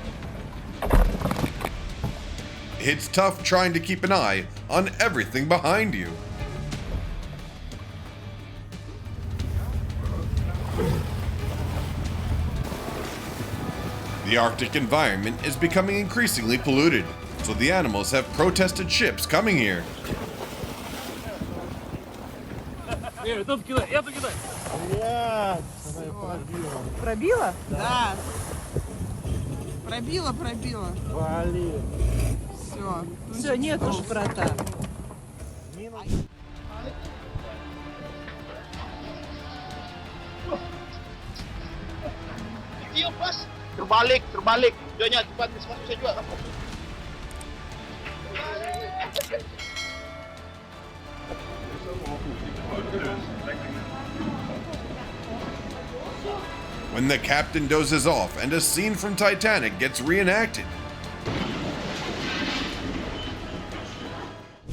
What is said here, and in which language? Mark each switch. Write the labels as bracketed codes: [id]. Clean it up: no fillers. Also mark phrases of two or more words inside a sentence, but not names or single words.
[en] It's tough trying to keep an eye on everything behind you. The Arctic environment is becoming increasingly polluted, so the animals have protested ships coming here. [ru] Пробила? Да. Пробила. Все, нет уж брата. [id] Terbalik. Tujuannya cepat saya juga. [en] When the captain dozes off and a scene from Titanic gets reenacted.